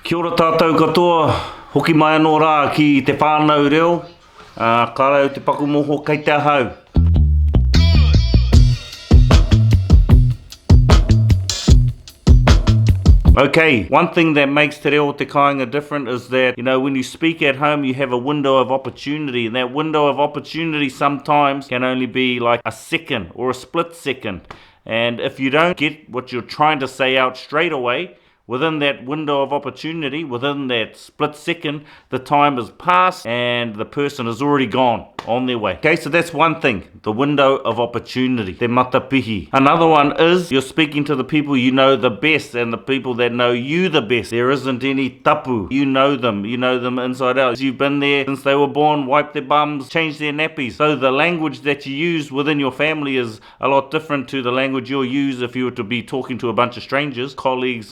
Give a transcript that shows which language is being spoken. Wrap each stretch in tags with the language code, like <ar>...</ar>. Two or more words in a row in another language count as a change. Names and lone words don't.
<mi>Kia ora tātou katoa, hoki mai anō rā ki te Whānau Reo, ka rau te paku moho kei te ahau.</mi> <en>Okay, one thing that makes</en> <mi>te reo te kāinga</mi> <en>different is that, when you speak at home, you have a window of opportunity, and that window of opportunity sometimes can only be like a second or a split second. And if you don't get what you're trying to say out straight away, within that window of opportunity, within that split second, the time has passed and the person is already gone on their way. Okay, so that's one thing, the window of opportunity,</en> <mi>te matapihi.</mi> <en>Another one is you're speaking to the people you know the best and the people that know you the best. There isn't any tapu. You know them inside out. You've been there since they were born, wiped their bums, changed their nappies. So the language that you use within your family is a lot different to the language you'll use if you were to be talking to a bunch of strangers, colleagues.</en>